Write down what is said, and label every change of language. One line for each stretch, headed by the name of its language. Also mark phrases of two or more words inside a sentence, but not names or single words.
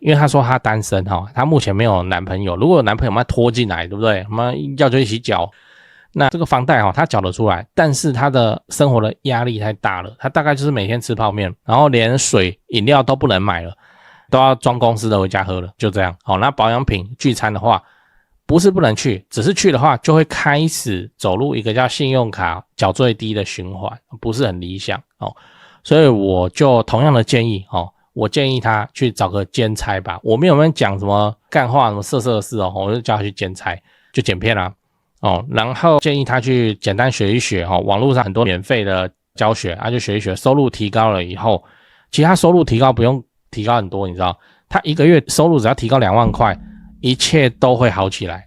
Chinese: 因為他說他單身他目前沒有男朋友，如果有男朋友他拖進來对不對，我們要就一起繳。那這個房貸他繳得出來，但是他的生活的壓力太大了，他大概就是每天吃泡麵，然後連水飲料都不能買了，都要裝公司的回家喝了，就這样那保養品聚餐的話不是不能去，只是去的話就會開始走入一個叫信用卡繳最低的循環，不是很理想所以我就同樣的建議我建議他去找個兼差吧。我沒有講什麼幹話什麼色色的事我就叫他去兼差，就剪片啦然後建議他去簡單學一學網絡上很多免費的教學就學一學，收入提高了以後，其實他收入提高不用提高很多，你知道他一個月收入只要提高2萬塊，一切都會好起來。